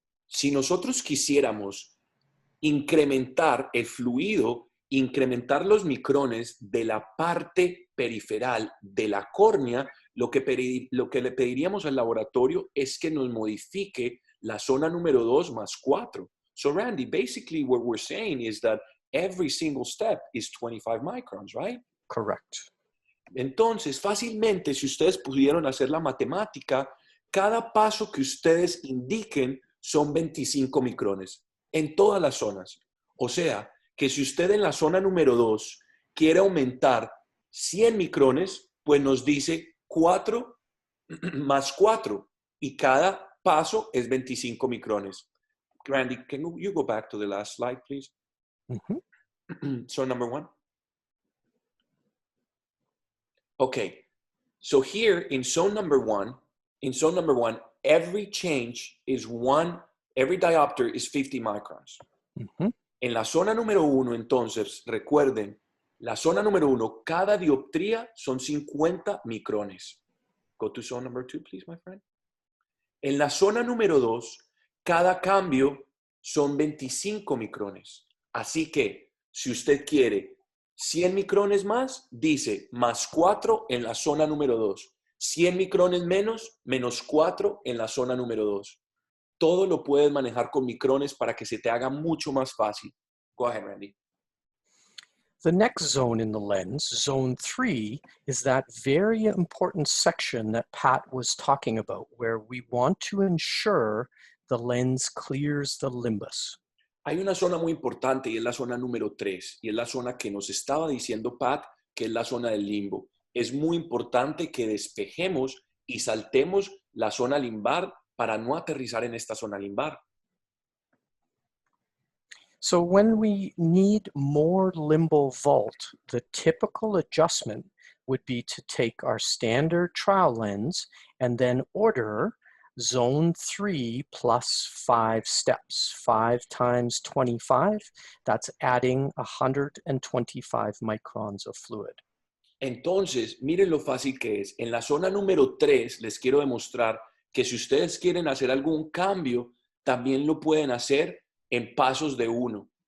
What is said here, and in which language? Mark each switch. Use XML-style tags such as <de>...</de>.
<es>Si nosotros quisiéramos incrementar el fluido, incrementar los micrones de la parte periferal de la córnea, lo que le pediríamos al laboratorio es que nos modifique la zona número 2 más 4.</es> <en>So Randy, basically what we're saying is that every single step is 25 microns, right? Correct.</en> <es>Entonces, fácilmente, si ustedes pudieron hacer la matemática, cada paso que ustedes indiquen son 25 micrones en todas las zonas. O sea, que si usted en la zona número 2 quiere aumentar 100 micrones, pues nos dice 4 más 4 y cada paso es 25 micrones.</es> <en>Randy, can you go back to the last slide, please? So number 1. Okay, so here in zone number 1, every change is every diopter is 50 microns.</en> <es>En la zona número 1, entonces, recuerden, la zona número 1, cada dioptría son 50 micrones.</es> <en>Go to zone number 2, please, my friend.</en> <es>En la zona número 2, cada cambio son 25 micrones. Así que, si usted quiere 100 micrones más, dice más 4 en la zona número 2. 100 micrones menos, menos 4 en la zona número 2. Todo lo puedes manejar con micrones para que se te haga mucho más fácil.</es> <en>Go ahead, Randy. The next zone in the lens, zone 3, is that very important section that Pat was talking about, where we want to ensure the lens clears the limbus.</en> <es>Hay una zona muy importante y es la zona número 3, y es la zona que nos estaba diciendo Pat, que es la zona del limbo. Es muy importante que despejemos y saltemos la zona limbar para no aterrizar en esta zona limbar.</es> <en>So when we need more limbal vault, the typical adjustment would be to take our standard trial lens and then order Zone 3 plus 5 steps. 5 times 25, that's adding 125 microns of fluid.</en> <es>Entonces, miren lo fácil que es. En la zona número 3 les quiero demostrar que si ustedes quieren hacer algún cambio, también lo pueden hacer en pasos de 1.</es>